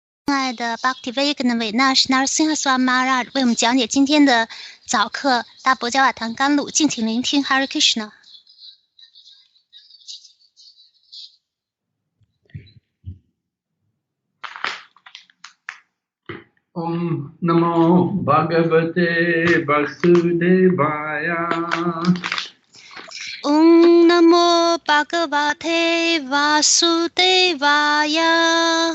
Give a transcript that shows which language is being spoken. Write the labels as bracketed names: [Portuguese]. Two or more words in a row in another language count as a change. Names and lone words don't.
[Chinese] 亲爱的 Bhakti-Vedanta Narasimha Swami Mахарадж 为我们讲解今天的早课大伯加瓦唐甘露，敬请聆听 [Sanskrit] Hare Krishna。 Om Namo Bhagavate Vasudevaya. Om Namo Bhagavate Vasudevaya.